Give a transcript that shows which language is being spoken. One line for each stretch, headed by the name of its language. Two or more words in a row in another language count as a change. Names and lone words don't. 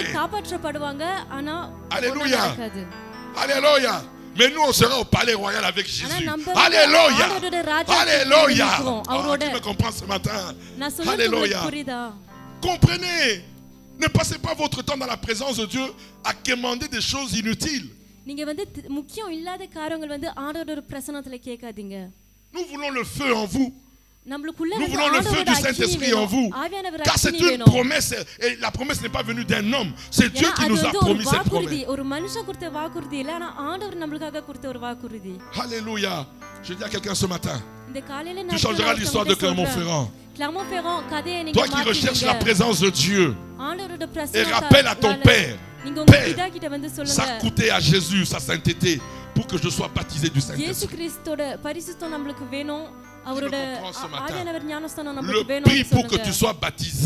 French: Alléluia. Alléluia. Mais nous, on sera au palais royal avec Jésus. Alléluia. Alléluia. Qui me comprend ce matin? Alléluia. Comprenez. Ne passez pas votre temps dans la présence de Dieu à quémander des choses inutiles.
Tamil: நீங்க வந்து முக்கியம் இல்லாத காரியங்கள் வந்து ஆண்டவரோட பிரசன்னத்துல கேட்காதீங்க.
French: Nous voulons le feu en vous.
Tamil: நம்மளுக்குள்ள
French: Nous voulons le feu du Saint-Esprit en vous. Car c'est une promesse. Et la promesse n'est pas venue d'un homme. C'est Dieu qui nous a promis cette promesse.
Tamil: ஒரு மனுஷன் கொடுத்த வாக்குறுதி இல்ல, ஆனா ஆண்டவர் நமக்காக கொடுத்த ஒரு வாக்குறுதி.
French: Alléluia. Je dis à quelqu'un ce matin.
Tamil: இந்த காலையில
French: Tu changeras l'histoire de Clermont-Ferrand.
Tamil: Clermont-Ferrand கதையை நீங்க
French: Toi qui recherches la présence de Dieu.
Tamil: ஆண்டவரோட
French: Et
Tamil: பிரசன்னத்தை
French: rappelle à ton Père. Père, ça a coûté à Jésus sa sainteté pour que je sois baptisé du Saint-Esprit. Le prix pour que tu sois baptisé.